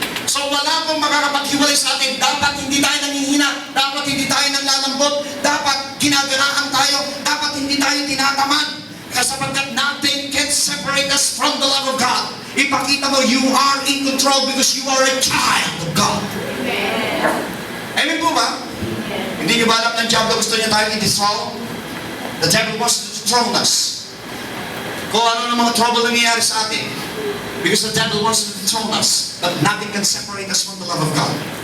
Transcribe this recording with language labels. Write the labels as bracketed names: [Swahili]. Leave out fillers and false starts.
[Filipino] So wala pong makakapaghiwalay sa atin. Dapat hindi tayo nanghihina. Dapat hindi tayo nanlalambot. Dapat ginaganaan tayo. Dapat hindi tayo tinatamad. Sapagkat [English] nothing can separate us from the love of God. [Filipino] Ipakita mo, [English] you are in control because you are a child of God. [Filipino] Amen po ba? Hindi niyo ba alam ng Diablo gusto niya tayo i-dethrone? [English] The devil wants to dethrone us. [Filipino] Kung ano ng mga trouble na nangyayari sa atin. [English] Because the devil wants to dethrone us. But nothing can separate us from the love of God.